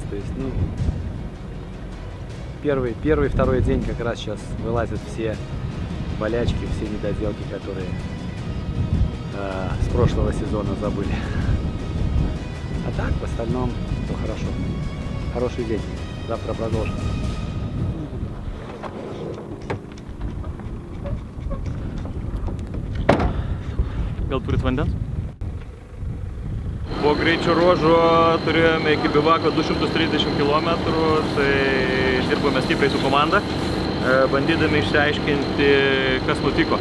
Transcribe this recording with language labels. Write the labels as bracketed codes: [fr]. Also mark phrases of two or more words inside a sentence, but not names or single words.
[ru] То есть, ну, первый, второй день как раз сейчас вылазят все болячки, все недоделки, которые с прошлого сезона забыли. А так, в остальном, то хорошо. Хороший день. Завтра продолжим. [lt] Gal turit vandens? Po greičio ruožo turėjome iki bivako 230 km, tai dirbome stipriai su komanda, bandydami išsiaiškinti, kas nutiko.